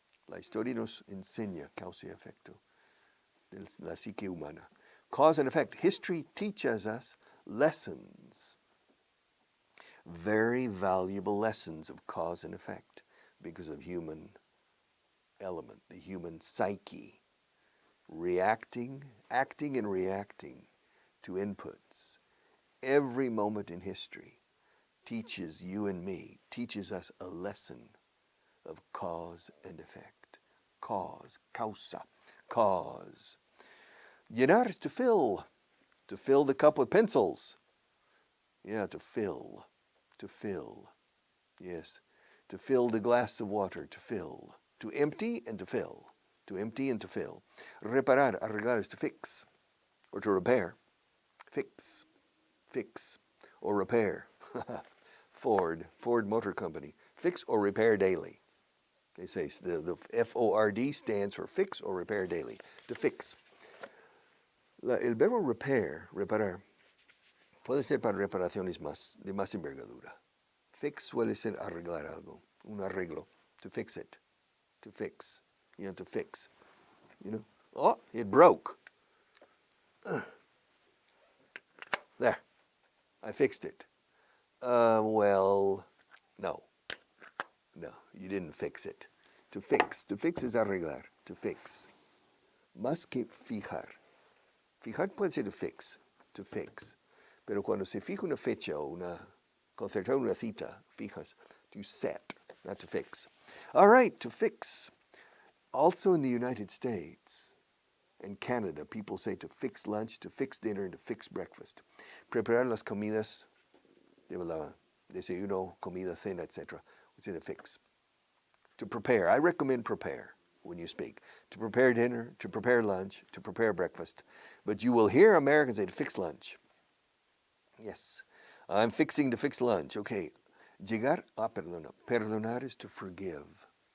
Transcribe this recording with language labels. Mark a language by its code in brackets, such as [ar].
[es] La historia nos enseña causa y efecto de la psique humana. [en] Cause and effect. History teaches us lessons. Very valuable lessons of cause and effect because of human element, the human psyche. Reacting, acting and reacting to inputs. Every moment in history teaches you and me, teaches us a lesson of cause and effect. Cause, causa, cause. Llenar is to fill the cup with pencils. Yeah, to fill, yes, to fill the glass of water, to fill, to empty and to fill. To empty and to fill. Reparar, arreglar is to fix or to repair. Fix, or repair. Ford Motor Company. Fix or repair daily. They say the F-O-R-D stands for fix or repair daily. To fix. [es] El verbo reparar, puede ser para reparaciones de más envergadura. Fix suele ser arreglar algo, un arreglo. [en] To fix it. To fix. You have to fix, Oh, it broke. There, I fixed it. Well, no, you didn't fix it. To fix is arreglar, to fix. [es] Más que fijar. Fijar puede ser to fix. Pero cuando se fija una fecha o concertar una cita, fijas, [en] to set, not to fix. All right, to fix. Also in the United States and Canada, people say to fix lunch, to fix dinner, and to fix breakfast. [es] Preparar las comidas, desayuno, comida, cena, etc. [en] We say to fix. To prepare. I recommend prepare when you speak. To prepare dinner, to prepare lunch, to prepare breakfast. But you will hear Americans say to fix lunch. Yes. I'm fixing to fix lunch. Okay. Llegar, perdonar is to forgive.